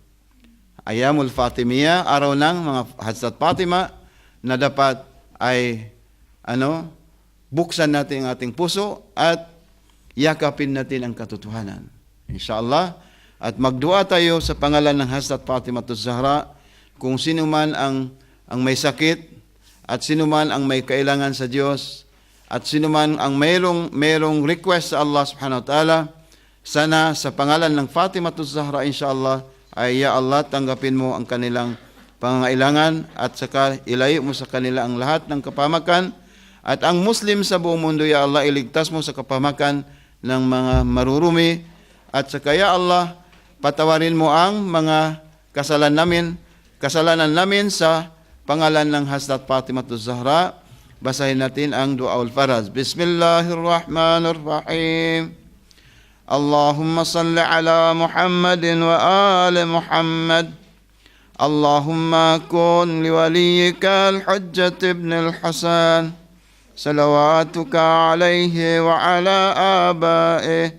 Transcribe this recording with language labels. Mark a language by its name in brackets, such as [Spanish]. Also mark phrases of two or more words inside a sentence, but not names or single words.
[Arabic] أيام الفاطمية, [Filipino] araw ng mga Hazrat Fatima na dapat ay buksan natin ang ating puso at yakapin natin ang katotohanan. Inshallah. At magdua tayo sa pangalan ng Hazrat Fatima Zahra kung sino man ang may sakit at sino man ang may kailangan sa Diyos at sino man ang mayroong request sa Allah [Arabic] سبحانه وتعالى, [Filipino] sana sa pangalan ng Fatima Zahra inshallah ay ya Allah tanggapin mo ang kanilang pangangailangan at saka ilayo mo sa kanila ang lahat ng kapahamakan at ang Muslim sa buong mundo ya Allah iligtas mo sa kapahamakan ng mga marurumi at saka ya Allah patawarin mo ang mga kasalanan namin sa pangalan ng Hazrat Fatima Zahra. Basahin natin ang Du'aul Faraz. [Arabic] بسم الله الرحمن الرحيم. اللهم صل على محمد وآل محمد. اللهم كن لوليك الحجة بن الحسن. صلواتك عليه وعلى آبائه.